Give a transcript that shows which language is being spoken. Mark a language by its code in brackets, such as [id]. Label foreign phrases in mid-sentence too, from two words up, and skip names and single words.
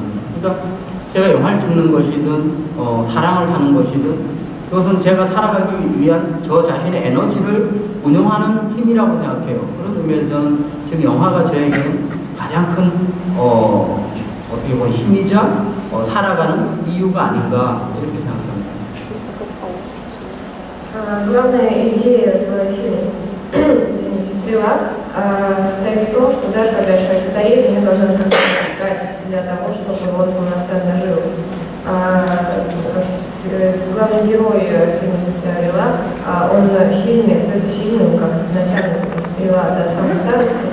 [ko] 그러니까 제가 영화를 찍는 것이든 사랑을 하는 것이든 그것은 제가 살아가기 위한 저 자신의 에너지를 운용하는 힘이라고 생각해요. 그런 의미에서 저는 지금 영화가 저에게는 가장 큰 어떻게 보면 힘이자 살아가는 이유가 아닌가 이렇게 생각합니다. [ru] Главная идея в фильме «Стрела» состоит в том, что даже когда человек стареет, ему должна быть страсть для того, чтобы он полноценно жил. Главный герой фильма «Стрела», он сильный, остается сильным, как натянутая стрела до самой старости.